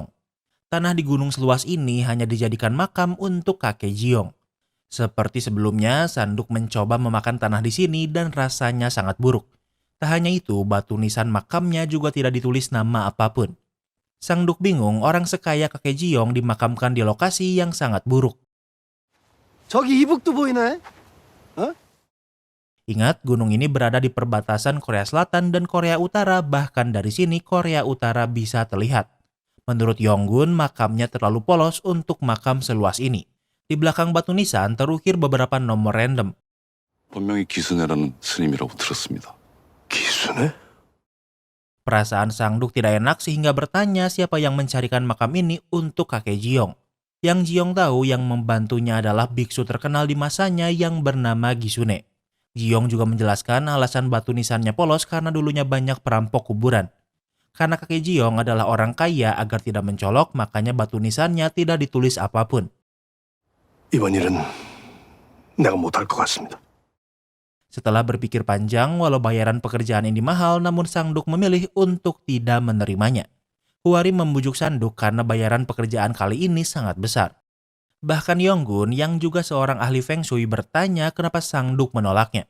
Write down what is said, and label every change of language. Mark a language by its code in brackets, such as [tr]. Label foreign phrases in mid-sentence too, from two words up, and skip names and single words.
[id] Tanah di gunung seluas ini hanya dijadikan makam untuk kakek Jiong. Seperti sebelumnya, Sanduk mencoba memakan tanah di sini dan rasanya sangat buruk. Tak hanya itu, batu nisan makamnya juga tidak ditulis nama apapun. Sangduk bingung, orang sekaya kakek Jiong dimakamkan di lokasi yang sangat buruk. [ko] 저기 이북도 보이네. [id] Ingat, gunung ini berada di perbatasan Korea Selatan dan Korea Utara, bahkan dari sini Korea Utara bisa terlihat. Menurut Yonggun, makamnya terlalu polos untuk makam seluas ini. Di belakang batu nisan terukir beberapa nomor random. [ko] 본명이 기순애라는 스님이라고 들었습니다. 기순에? [id] Perasaan Sangduk tidak enak sehingga bertanya siapa yang mencarikan makam ini untuk kakek Jiong. Yang Jiong tahu yang membantunya adalah biksu terkenal di masanya yang bernama Gisune. Jiong juga menjelaskan alasan batu nisannya polos karena dulunya banyak perampok kuburan. Karena kakek Jiong adalah orang kaya, agar tidak mencolok, makanya batu nisannya tidak ditulis apapun. [ko] 이번 일은 내가 못할 것 같습니다. [id] Setelah berpikir panjang, walau bayaran pekerjaan ini mahal, namun Sangduk memilih untuk tidak menerimanya. Huarim membujuk Sangduk karena bayaran pekerjaan kali ini sangat besar. Bahkan Yonggun yang juga seorang ahli Feng Shui bertanya kenapa Sangduk menolaknya.